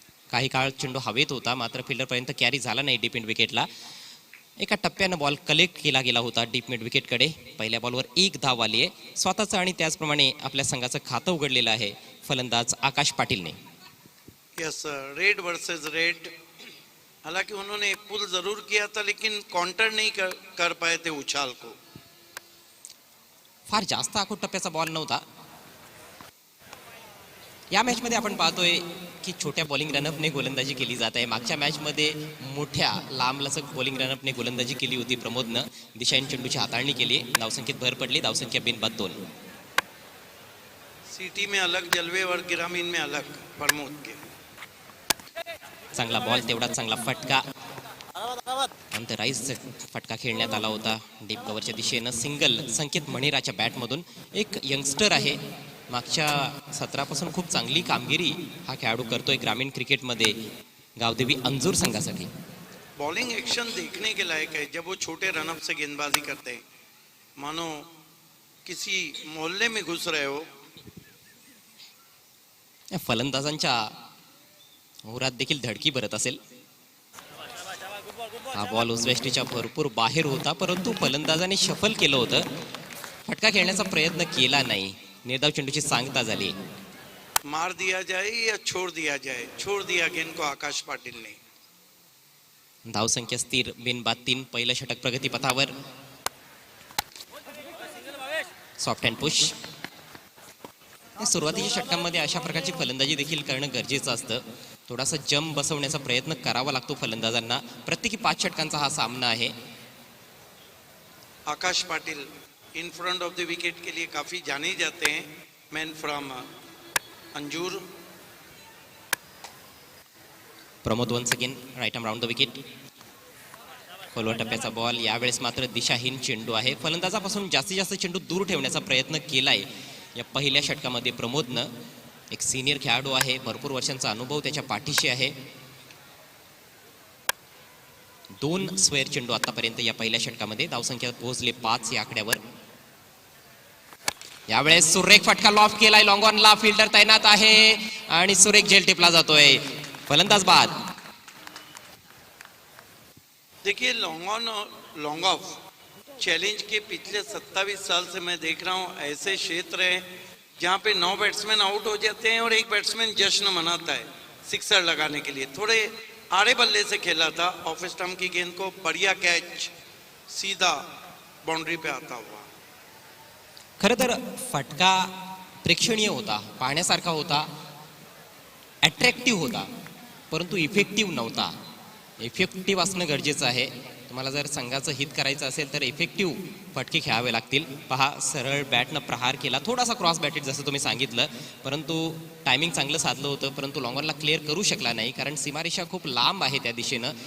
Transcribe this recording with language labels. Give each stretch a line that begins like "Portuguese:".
Marathi: काही काळ चेंडू हवेत होता, मात्र फिल्डर पर्यंत कॅरी झाला नाही डीप मिड विकेटला. एका टप्प्यानं बॉल कलेक्ट केला गेला होता डीप मिड विकेटकडे. पहिल्या बॉलवर एक धाव आली आहे स्वतःचं आणि त्याचप्रमाणे आपल्या संघाचं खातं उघडलेलं आहे फलंदाज आकाश पाटीलने.
English: Yes, red versus red.
Hindi: हालांकि उन्होंने पुल जरूर किया था, लेकिन काउंटर नहीं कर पाए थे उछाल को.
Marathi: फार जास्त आखूट टप्प्याचा बॉल नव्हता. या मॅच मध्ये आपण पाहतोय की छोट्या बॉलिंग रनअपने गोलंदाजी केली जात आहे. मागच्या मॅच मध्ये मोठ्या लांबलचक बॉलिंग रनअपने गोलंदाजी केली होती प्रमोदनं. दिशाईन चेंडूची हाताळणी केली, धावसंख्येत भर पडली. धावसंख्या बिनबाद 2.
Hindi: सिटी में अलग जलवे और ग्रामीण में अलग प्रमोद के.
Marathi: चांगला बॉल, तेवढा चांगला फटका. अंतराईज फटका खेळण्यात आला होता डीप कव्हरच्या दिशेनं. सिंगल संकेत मणिराच्या बॅटमधून. एक यंगस्टर आहे, मागच्या सत्रापासून खूप चांगली कामगिरी हा खेळाडू करतोय ग्रामीण क्रिकेटमध्ये गावदेवी अंजूर संघासाठी.
Hindi: बॉलिंग एक्शन देखने के लायक है जब वो छोटे रनअप से गेंदबाजी करते हैं, मानो किसी मोहल्ले में घुस रहे हो.
Marathi: फलंदाजांच्या उरात देखील धडकी भरत असेल. हा बॉल उजव्याष्टीच्या भरपूर बाहेर होता, परंतु फलंदाजाने शफल केलं होतं. फटका खेळण्याचा प्रयत्न केला नाही. निर्धाव चेंडूची सांगता झाली.
Hindi: मार दिया जाए या छोड़ दिया जाए, छोड़ दिया गेंद को आकाश पाटिल ने.
Marathi: धावसंख्या स्थिर, बिनबाद 3. पहिलं षटक प्रगतीपथावर.
English: Soft and push.
Marathi: सुरुवातीच्या षटकांमध्ये अशा प्रकारची फलंदाजी देखील करणं गरजेचं असतं. थोडासा जंप बसवण्याचा प्रयत्न करावा लागतो फलंदाजांना. प्रत्येकी 5 षटकांचा हा सामना आहे.
Hindi: आकाश Patil
English: in front of the wicket
Hindi: के लिए काफी जाने जाते हैं.
English: Man from Anjur. Pramod once again right arm round the wicket.
Marathi: खोलवर टप्प्याचा बॉल. यावेळेस मात्र दिशाहीन चेंडू आहे. फलंदाजापासून जास्तीत जास्त चेंडू दूर ठेवण्याचा प्रयत्न केलाय या पहिल्या षटकामध्ये प्रमोदनं. एक सिनियर खेळाडू आहे, भरपूर वर्षांचा अनुभव त्याच्या पाठीशी आहे. 2 स्क्वेअर चेंडू आतापर्यंत या पहिल्या षटकामध्ये. धावसंख्या पोहोचले 5 या आकड्यावर. यावेळेस सुरेख फटका लॉफ्ट केलाय. लॉंग ऑनला फिल्डर तैनात आहे आणि सुरेख झेल टिपला जातोय. फलंदाज बाद.
Hindi: देखिए, long on long off challenge के पिछले 27 साल से मैं देख रहा हूं ऐसे क्षेत्र हैं जहां पे 9 बैट्समैन आउट हो जाते हैं और एक बैट्समैन जश्न मनाता है सिक्सर लगाने के लिए. थोड़े आड़े बल्ले से खेला था, ऑफ स्टंप की गेंद को बढ़िया कैच, सीधा बाउंड्री पे आता हुआ.
Marathi: खरं तर फटका प्रेक्षणीय होता, पाहण्यासारखा होता, अट्रॅक्टिव्ह होता, परंतु इफेक्टिव्ह नव्हता. इफेक्टिव्ह असणं गरजेचं आहे. तुम्हाला जर संघाचं हित करायचं असेल तर इफेक्टिव्ह फटके खेळावे लागतील. पहा, सरळ बॅटनं प्रहार केला, थोडासा क्रॉस बॅटेड जसं तुम्ही सांगितलं, परंतु टायमिंग चांगलं साधलं होतं, परंतु लॉंगॉनला क्लिअर करू शकला नाही कारण सीमारेषा खूप लांब आहे त्या दिशेनं.